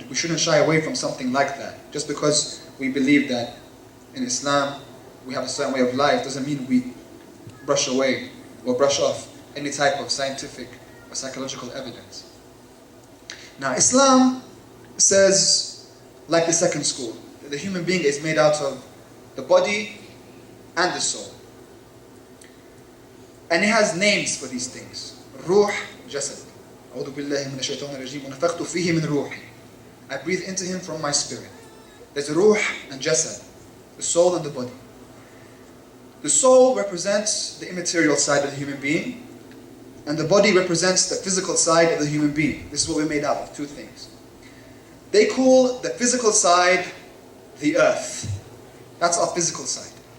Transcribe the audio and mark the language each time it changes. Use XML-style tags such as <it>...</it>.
<en>We shouldn't shy away from something like that. Just because we believe that in Islam we have a certain way of life doesn't mean we brush away or brush off any type of scientific or psychological evidence. Now, Islam says, like the second school, that the human being is made out of the body and the soul. And it has names for these things. Ruh, jasad.</en> <ar>أعوذ بالله من الشيطان الرجيم ونفخت فيه من روحي.</ar> <en>I breathe into him from my spirit. There's ruh and jasad, the soul and the body. The soul represents the immaterial side of the human being, and the body represents the physical side of the human being. This is what we're made out of, two things. They call the physical side the earth. That's our physical side.</en>